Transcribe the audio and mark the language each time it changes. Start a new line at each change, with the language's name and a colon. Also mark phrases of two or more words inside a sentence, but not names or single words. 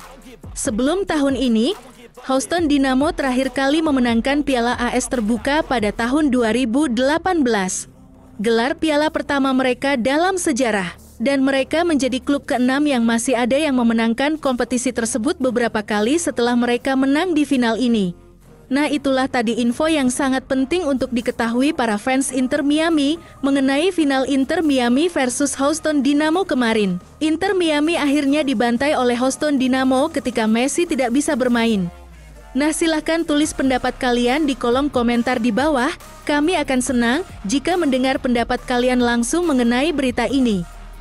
Indonesian: Sebelum tahun ini, Houston Dynamo terakhir kali memenangkan Piala AS Terbuka pada tahun 2018. Gelar piala pertama mereka dalam sejarah. Dan mereka menjadi klub ke-6 yang masih ada yang memenangkan kompetisi tersebut beberapa kali setelah mereka menang di final ini. Nah, itulah tadi info yang sangat penting untuk diketahui para fans Inter Miami mengenai final Inter Miami versus Houston Dynamo kemarin. Inter Miami akhirnya dibantai oleh Houston Dynamo ketika Messi tidak bisa bermain. Nah, silahkan tulis pendapat kalian di kolom komentar di bawah. Kami akan senang jika mendengar pendapat kalian langsung mengenai berita ini.